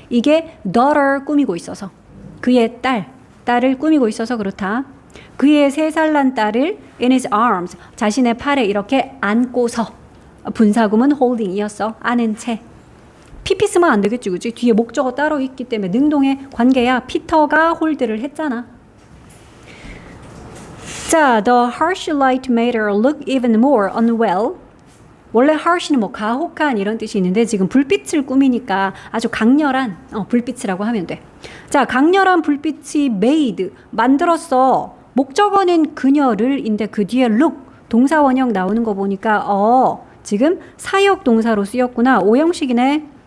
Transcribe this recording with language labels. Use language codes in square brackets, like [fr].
[ko] 이게 daughter 꾸미고 있어서. 그의 딸을 꾸미고 있어서 그렇다. 그의 3살 난 딸을 [en] in his arms, [ko] 자신의 팔에 이렇게 안고서. 분사구문 holding이었어. 안은 채. PP 쓰면 안 되겠지, 그치? 뒤에 목적어 따로 있기 때문에 능동의 관계야. 피터가 홀드를 했잖아. [en] 자, the harsh light made her look even more unwell. [ko] 원래 harsh는 뭐 가혹한 이런 뜻이 있는데 지금 불빛을 꾸미니까 아주 강렬한 불빛이라고 하면 돼. 자, 강렬한 불빛이 made, 만들었어. 목적어는 그녀를인데 그 뒤에 look, 동사 원형 나오는 거 보니까 지금 사역 동사로 쓰였구나. 오형식이네.